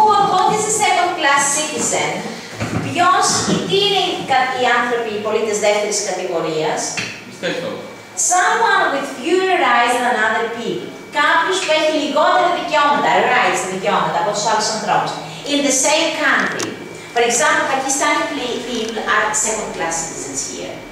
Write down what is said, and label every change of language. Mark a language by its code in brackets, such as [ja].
[en] What is a second class citizen? [el] Ποιος, τι είναι οι άνθρωποι, οι πολίτες δεύτερης κατηγορίας? [en] Someone with fewer rights than other people. [el] Κάποιος που έχει λιγότερα δικαιώματα, rights, δικαιώματα από τους άλλους ανθρώπους. [en] In the same country. For example, Pakistani people are second class citizens here.